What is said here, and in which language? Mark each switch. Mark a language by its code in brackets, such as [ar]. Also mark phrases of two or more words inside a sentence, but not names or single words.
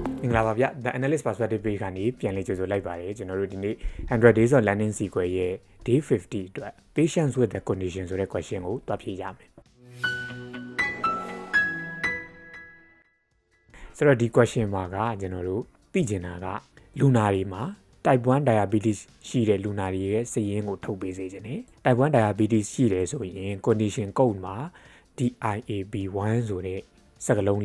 [my] င်္ဂလာပါဗျ The Analyst Perspective Page ကနေပြန်လည်ကြိုဆိုလိုက်ပါတယ်ကျွန်တော်တို့ဒီနေ့ [en] 100 days of learning sequence [my] ရဲ့ day 50အတွက် [en] patience with the condition [my] ဆိုတဲ့ question ကိုတွားဖြေရမယ်ဆိုတော့ဒီ question မှာကကျွန်တော်တို့သိချင်တာက လူနာတွေမှာ [en] type 1 diabetes [my] ရှိတဲ့လူနာတွေရဲ့စာရင်းကိုထုတ်ပေးစေခြင်း ਨੇ [en] type 1 diabetes [my] ရှိတယ်ဆိုရင် [en] condition code [my] မှာ DIAB1 ဆိုတဲ့စကားလုံး